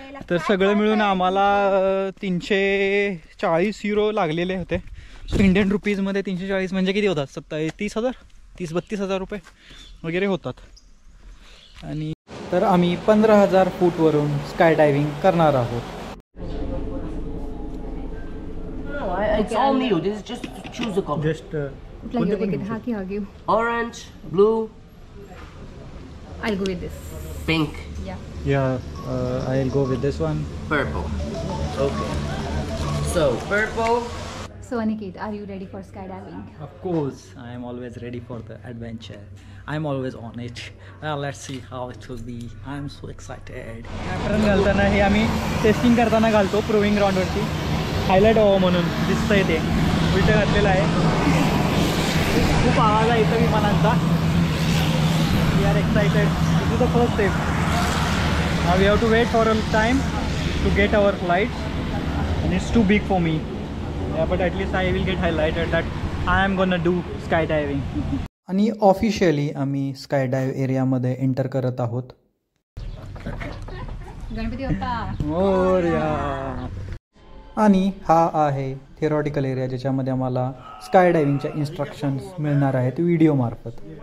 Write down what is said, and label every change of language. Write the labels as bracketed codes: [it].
[mr] तर सगळं मिळून आम्हाला 340 युरो लागलेले होते. इंडियन रुपीजमध्ये 340 म्हणजे किती होतात? 30,000-32,000 रुपये वगैरे होतात. आणि तर आम्ही 15,000 फूटवरून स्काय डायव्हिंग करणार आहोत. [en] It's all new. This is just choose a color. Just [mr] हा घेऊ. [en] Orange, blue, I'll go with this. pink, I'll go with this one. purple. Okay. So purple. So Aniket, are you ready for skydiving? Of course, I am always ready for the adventure. I'm always on it. Let's see how it will be. I'm so excited. [mr] Camera घालताना हे आम्ही testing करताना घालतो proving ग्राउंडवरती, highlight व्हावं म्हणून. दिसतंय ते उलटं घातलेलं आहे. खूप आवाज आहे इथं विमानांचा. [en] We are excited. This is the first step. Now we have to wait for a time to get our flight, and it's too big for me. But at least I will get highlighted that I am gonna do skydiving. [mr] आणि officially आम्ही sky dive एरियामध्ये enter करत आहोत. गणपती बाप्पा मोरया. आणि हा आहे theoretical area, ज्याच्यामध्ये आम्हाला स्काय डायव्हिंगच्या इन्स्ट्रक्शन्स मिळणार आहेत व्हिडिओ मार्फत.